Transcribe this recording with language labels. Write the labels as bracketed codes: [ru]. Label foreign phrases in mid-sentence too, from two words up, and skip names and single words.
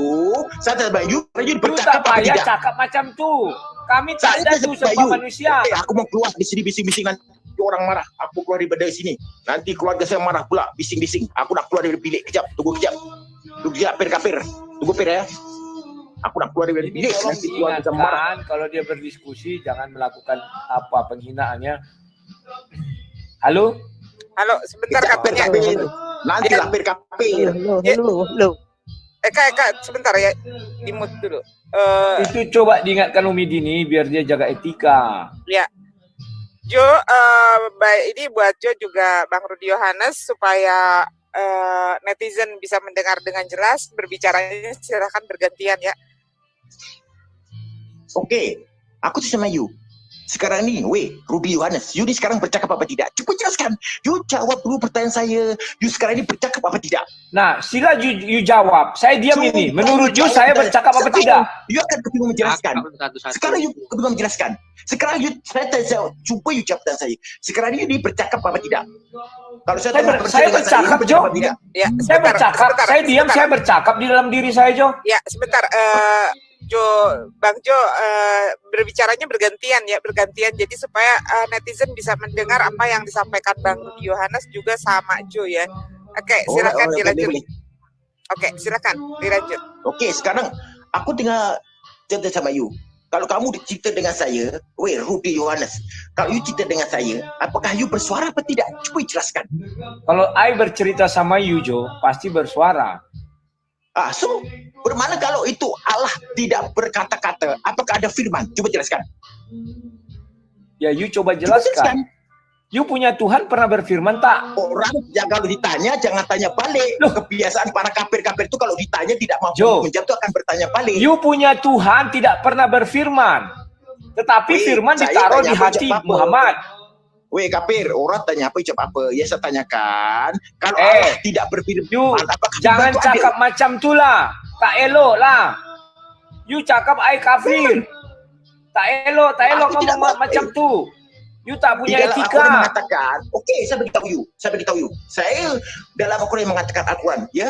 [ms] You bercakap tak apa payah tidak? cakap macam tu. Kami tak Saya ada tanya tu sama sebab you. manusia. Aku mau keluar di sini bising-bising nanti orang marah. Aku keluar dari sini. Nanti keluarga saya marah pula bising-bising. Aku nak keluar dari bilik kejap. Tunggu kejap. Tunggu kejap Kapir. Tunggu Pir ya. Aku nak keluar dari [id] Jadi [ms] bilik. [id] tolong [ms] Nanti keluarga saya marah. [id] diingatkan kalau dia berdiskusi jangan melakukan apa penghinaannya. Halo? Halo, sebentar [ms] Kejap [id] katanya. [ms] Kapir. Nanti lah Kapir. [id] Halo. Kak, sebentar ya. Di mute dulu. Itu coba diingatkan Umi Dini biar dia jaga etika. Ya. Jo, baik ini buat Jo juga Bang Rudi Yohanes supaya netizen bisa mendengar dengan jelas, berbicaranya silakan bergantian ya. [ms] Oke. Aku tuh sama you. Sekarang ni, Rudi Yohanes, you ni sekarang bercakap apa tidak? Cuba jelaskan. You jawab dulu pertanyaan saya. You sekarang ni bercakap apa tidak? Nah, sila you jawab. Saya diam Cuba ini. Menurut you jawab saya dan bercakap apa sekarang tidak? You akan kebingungan menjelaskan. Sekarang you kebingungan menjelaskan. Sekarang you, saya tanya, cuba you jawab pertanyaan saya. Sekarang you ni bercakap apa tidak? Kalau saya tanya Saya dengan bercakap, you Jo. apa tidak? Ya, Saya bercakap. Saya diam, saya bercakap di dalam diri saya, Jo. [id] Ya, sebentar. Jo, Bang Jo, berbicaranya bergantian ya, bergantian. Jadi supaya netizen bisa mendengar apa yang disampaikan Bang Rudi Yohanes juga sama Jo ya. Oke, silakan dilanjut. [ms] boleh. [id] Oke, silakan dilanjut. [ms] Oke, sekarang aku tinggal cerita sama you. Kalau kamu cerita dengan saya, Rudi Yohanes, kalau you cerita dengan saya, apakah you bersuara apa tidak? Cuba jelaskan. Kalau I bercerita sama you, Jo, pasti bersuara. So, bermakna kalau itu Allah tidak berkata-kata, apakah ada firman? Cuba jelaskan. Ya, you coba Cuba jelaskan. You punya Tuhan pernah berfirman tak? [id] Orang yang kalau ditanya, jangan tanya balik. Loh. Kebiasaan para kafir-kafir itu kalau ditanya tidak mampu Jo. menjawab itu akan bertanya balik. [ms] You punya Tuhan tidak pernah berfirman. Tetapi firman saya ditaruh tanya di apa, hati jawab apa? Muhammad. Kafir, orang tanya apa, ucap apa? Ya saya tanyakan, kalau Eh, Allah tidak berfirman, You apakah jangan firman itu cakap ada? macam tu lah. Tak elok lah. You cakap I kafir. Tak elok Aku tidak ngomong mau, macam tu. You tak Di punya dalam Al-Quran etika. mengatakan, saya beritahu you. Saya dalam Al-Quran mengatakan Al-Quran, ya.